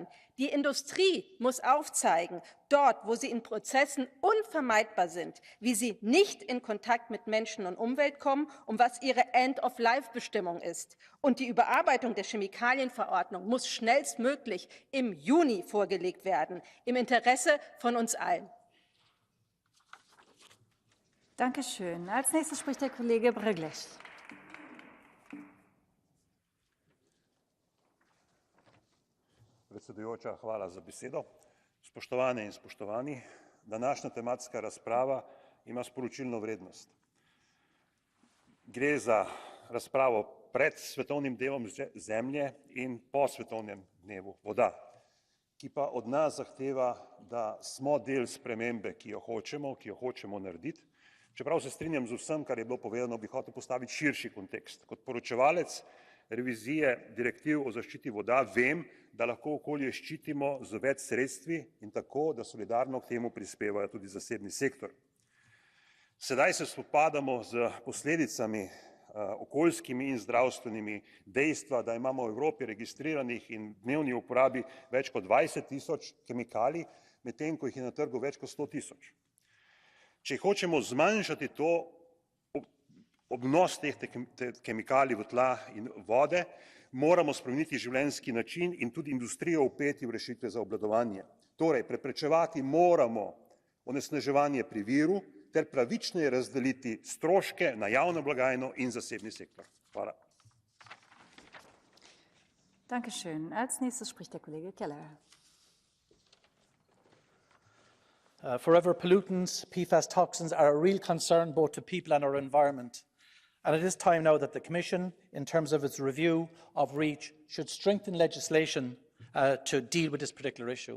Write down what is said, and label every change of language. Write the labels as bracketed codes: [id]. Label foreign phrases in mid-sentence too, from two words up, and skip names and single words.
[de] Die Industrie muss aufzeigen, dort, wo sie in Prozessen unvermeidbar sind, wie sie nicht in Kontakt mit Menschen und Umwelt kommen und was ihre End-of-Life-Bestimmung ist. Und die Überarbeitung der Chemikalienverordnung muss schnellstmöglich im Juni vorgelegt werden, im Interesse von uns allen. Dankeschön. Als nächstes spricht der Kollege Breglech. [sl] Predsedujoča, hvala za besedo. Spoštovane in spoštovani, današnja tematska razprava ima sporočilno vrednost. Gre za razpravo pred svetovnim dnevom zemlje in po svetovnem dnevu voda, ki pa od nas zahteva, da smo del spremembe, ki jo hočemo narediti. Čeprav se strinjam z vsem, kar je bilo povedano, bi hotel postaviti širši kontekst. Kot poročevalec revizije direktiv o zaščiti voda vem, da lahko okolje ščitimo z več sredstvi in tako, da solidarno k temu prispevajo tudi zasebni sektor. Sedaj se spopadamo z posledicami okoljskimi in zdravstvenimi dejstva, da imamo v Evropi registriranih in dnevni uporabi več kot 20.000 kemikalij, medtem ko jih je na trgu več kot 100.000. Če hočemo zmanjšati obnos teh kemikalij v tla in vode, moramo spremeniti življenjski način in tudi industrijo vpeti v rešitve za obvladovanje. Torej, preprečevati moramo onesnaževanje pri viru ter pravičneje razdeliti stroške na javno blagajno in zasebni sektor. Hvala. [de] Dankeschön. Als nächstes spricht der Kollege Keller. [en] Forever pollutants, PFAS toxins are a real concern both to people and our environment. And it is time now that the Commission, in terms of its review of REACH, should strengthen legislation to deal with this particular issue.